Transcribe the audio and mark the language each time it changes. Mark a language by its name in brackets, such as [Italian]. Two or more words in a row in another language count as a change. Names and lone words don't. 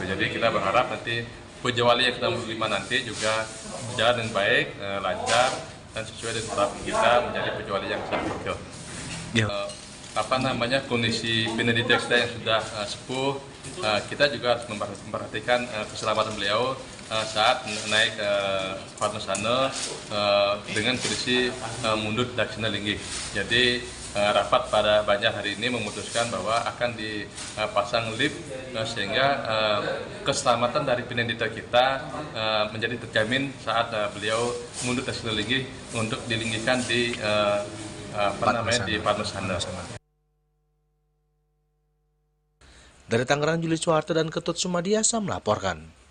[Indonesian] Jadi kita berharap nanti Pujawali yang ke-65 nanti juga berjalan dengan baik, lancar, dan sesuai dengan harapan kita menjadi Pujawali yang satu. Kondisi pendidik kita yang sudah sepuh, kita juga harus memperhatikan keselamatan beliau saat naik Padmasana dengan kondisi mundur daksina linggih. Jadi rapat pada Banjar hari ini memutuskan bahwa akan dipasang lift sehingga keselamatan dari pendidik kita menjadi terjamin saat beliau mundur daksina linggih untuk dilinggikan di di Padmasana. Dari Tangerang, Juli Suharto dan Ketut Sumadiasa melaporkan.